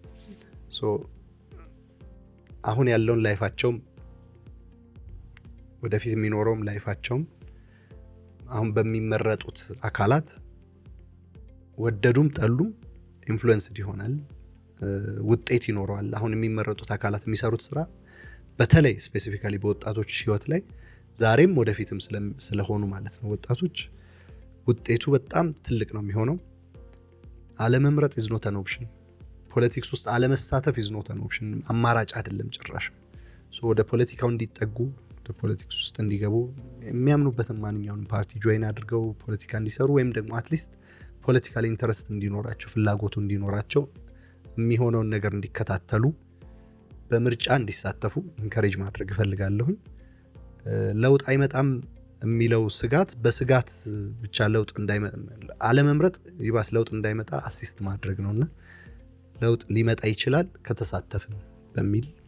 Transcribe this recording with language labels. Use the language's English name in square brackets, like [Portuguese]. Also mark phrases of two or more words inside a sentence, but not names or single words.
[Amharic] አሁን ያለውን ላይፋቸውም ወደፊት የሚኖረውም ላይፋቸውም አሁን በሚመረጡት አካላት ወደዱም ጠሉም ኢንፍሉዌንስድ ይሆናል፣ ውጤት ይኖረዋል። አሁን የሚመረጡት አካላት የሚሰሩት ስራ በተለይ ስፔሲፊካሊ በወጣቶች ህይወት ላይ ዛሬም ወደፊትም ስለሆኑ ማለት ነው ወጣቶች ውጤቱ በጣም ትልቅ ነው የሚሆነው። አለመምረጥ [English] is not an option። [Amharic] ፖለቲክስ ውስጥ አለመሳተፍ [English] is not an option፣ [Amharic] አማራጭ አይደለም ጭራሽ። ወደ ፖለቲካው እንዲጠጉ ወደ ፖለቲክስ ውስጥ እንዲገቡ የሚያምኑበትን ማንኛውንም ፓርቲ ጆይን አድርገው ፖለቲካ እንዲሰሩ ወይም ደግሞ [English] at least political interest [Amharic] እንዲኖራቸው ፍላጎቱ እንዲኖራቸው የሚሆነውን ነገር እንዲከታተሉ በምርጫ እንዲሳተፉ ኢንከሬጅ ማድረግ እፈልጋለሁኝ። ለውጥ አይመጣም የሚለው ስጋት በስጋት ብቻ ለውጥ እንዳይመጣ አለመምረጥ ይባስ ለውጥ እንዳይመጣ አሲስት ማድረግ ነውና ለውጥ ሊመጣ ይችላል ከተሳተፍን በሚል